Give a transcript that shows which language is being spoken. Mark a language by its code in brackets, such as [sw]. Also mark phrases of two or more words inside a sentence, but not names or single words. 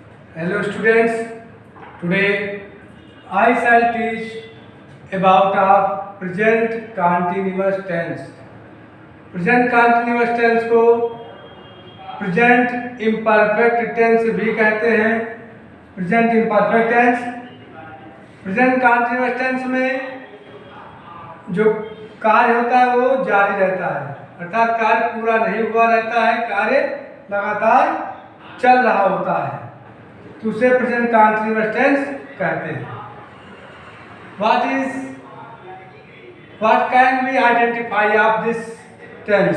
[en] Hello students, today I shall teach about our present continuous tense. Present continuous tense [hi] को [en] present imperfect tense [hi] भी कहते हैं। [en] present imperfect tense, present continuous tense [hi] में जो कार्य होता है वो जारी रहता है, अर्थात कार्य पूरा नहीं हुआ रहता है, कार्य लगातार चल रहा होता है, तो उसे [en] present continuous tense [hi] कहते हैं। [en] What can we identify of this tense?